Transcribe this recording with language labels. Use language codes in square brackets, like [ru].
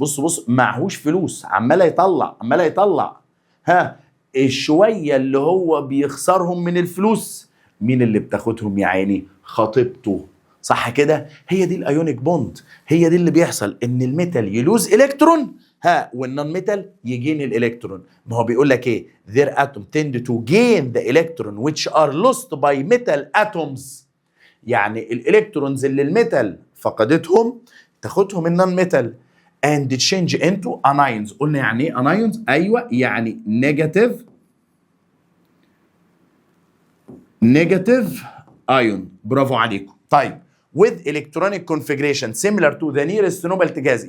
[ar] بص بص معهوش فلوس، عمال يطلع عمال يطلع. ها، الشويه اللي هو بيخسرهم من الفلوس مين اللي بتاخدهم يا عيني؟ خطيبته. صح كده؟ هي دي الايونيك بوند. هي دي اللي بيحصل، ان الميتال يلوز الكترون، ها، والنون ميتال يجين الالكترون. ما هو بيقول لك ايه؟ [en] their atom tend to gain the electron which are lost by metal atoms. [ar] يعني الالكترونز اللي الميتال فقدتهم تاخدهم النون ميتال [en] and change into anions. [ar] قلنا يعني ايه anions؟ ايوه، يعني نيجاتيف ايون. برافو عليكم. طيب [en] with electronic configuration similar to the nearest noble gas.